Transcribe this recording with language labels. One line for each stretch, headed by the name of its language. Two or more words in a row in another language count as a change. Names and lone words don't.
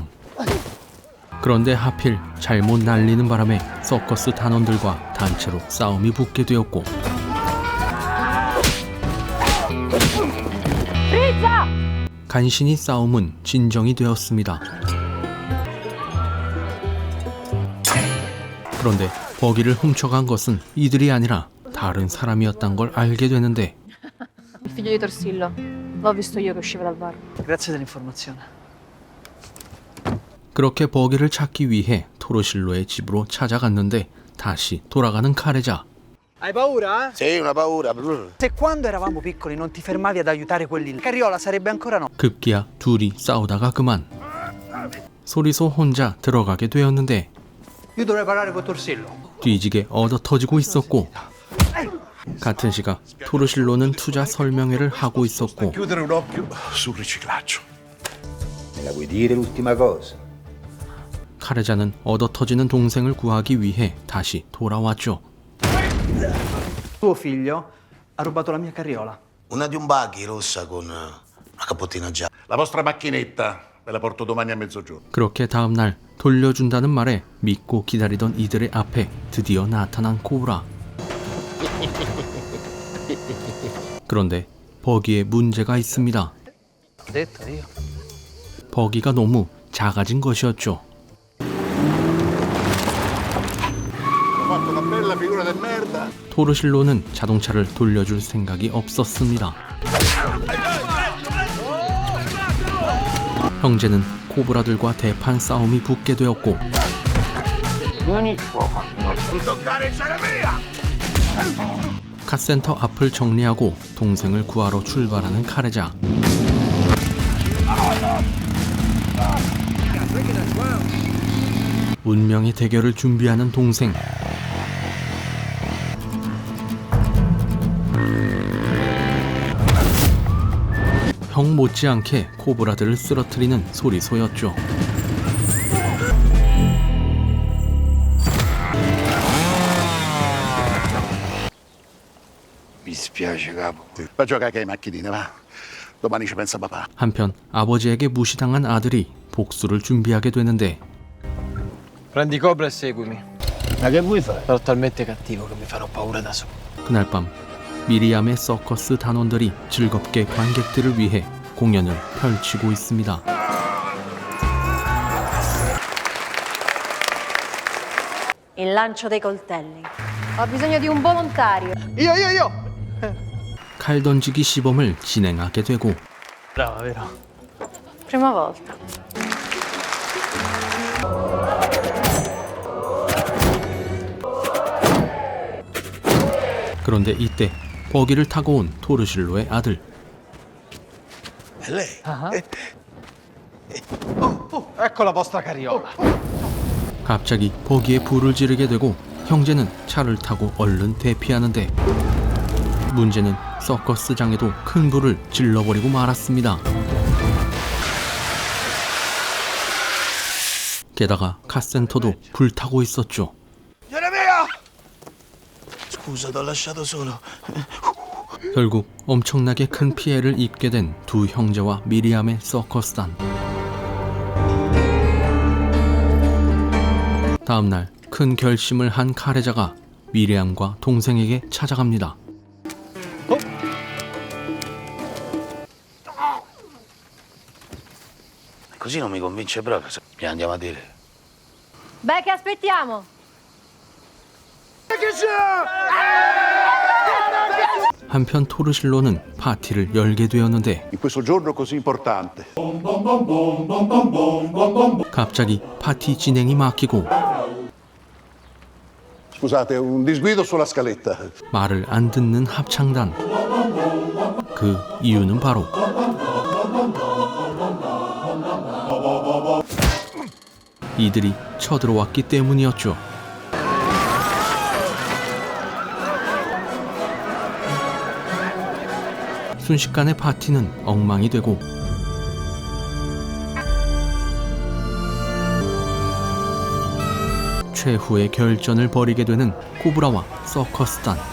Korean: 그런데 하필 잘못 날리는 바람에 서커스 단원들과 단체로 싸움이 붙게 되었고, 간신히 싸움은 진정이 되었습니다. 그런데 버기를 훔쳐간 것은 이들이 아니라 다른 사람이었단 걸 알게 되는데
Italian: Il figlio di Torsillo. L'ho visto io che usciva dal bar. Grazie dell'informazione.
Korean: 그렇게 버기를 찾기 위해 토르실로의 집으로 찾아갔는데 다시 돌아가는 카레자.
Italian: Hai paura? Sì, una paura. Se quando eravamo piccoli non ti fermavi ad aiutare quelli lì, Carriola sarebbe ancora no.
Korean: 급기야 둘이 싸우다가 그만. 소리소 혼자 들어가게 되었는데
Italian: Io dovrei parlare con Torsillo.
Korean: 뒤지게 얻어터지고 있었고, 같은 시각 토르실로는 투자 설명회를 하고 있었고,
Italian: Chiudere un occhio sul riciclaggio. Me la vuoi dire l'ultima cosa?
Korean: 카레자는 얻어터지는 동생을 구하기 위해 다시 돌아왔죠.
Italian: Tuo figlio ha rubato la mia carriola. Una di un buggy rossa con una capottina gialla. La vostra macchinetta ve la porto domani a mezzogiorno.
Korean: 그렇게 다음날 돌려준다는 말에 믿고 기다리던 이들의 앞에 드디어 나타난 코브라. 그런데 버기에 문제가 있습니다.
Italian: Ho detto io.
Korean: 버기가 너무 작아진 것이었죠.
Italian: Ho fatto una bella figura del merda.
Korean: 토르실로는 자동차를 돌려줄 생각이 없었습니다. 형제는 코브라들과 대판 싸움이 붙게 되었고, 카센터 앞을 정리하고 동생을 구하러 출발하는 카레자. 운명의 대결을 준비하는 동생. 형 못지않게 코브라들을 쓰러뜨리는 소리소였죠.
Italian: Mi spiace, capo. Va a giocare che hai macchinine, va. Domani ci pensa papà.
Korean: 한편 아버지에게 무시당한 아들이 복수를 준비하게 되는데
Italian: Prendi Cobra e seguimi. Ma che vuoi fare? Sarò talmente cattivo che mi farò paura da solo.
Korean: 그날 밤 미리암의 서커스 단원들이 즐겁게 관객들을 위해 공연을 펼치고 있습니다.
Italian: Il lancio dei coltelli. Ho bisogno di un volontario. Io!
Korean: 칼 던지기 시범을 진행하게 되고,
Italian: Brava, vero? Prima volta.
Korean: 그런데 이때 버기를 타고 온 토르실로의 아들.
Italian: E lei? Ecco la vostra carriola.
Korean: 갑자기 버기에 불을 지르게 되고 형제는 차를 타고 얼른 대피하는데, 문제는 서커스장에도 큰 불을 질러버리고 말았습니다. 게다가 카센터도 불타고 있었죠.
Italian: Scusa, t'ho lasciato solo.
Korean: 결국 엄청나게 큰 피해를 입게 된 두 형제와 미리암의 서커스단. 다음날 큰 결심을 한 카레자가 미리암과 동생에게 찾아갑니다.
Italian: Così non mi convince proprio. Mi andiamo a dire. Beh, che aspettiamo?
Korean: 한편 토르실로는 파티를 열게 되었는데
Italian: In questo giorno così importante.
Korean: 갑자기 파티 진행이 막히고
Italian: Scusate, un disguido sulla scaletta.
Korean: 말을 안 듣는 합창단. 그 이유는 바로 이들이 쳐들어왔기 때문이었죠. 순식간에 파티는 엉망이 되고 최후의 결전을 벌이게 되는 코브라와 서커스단.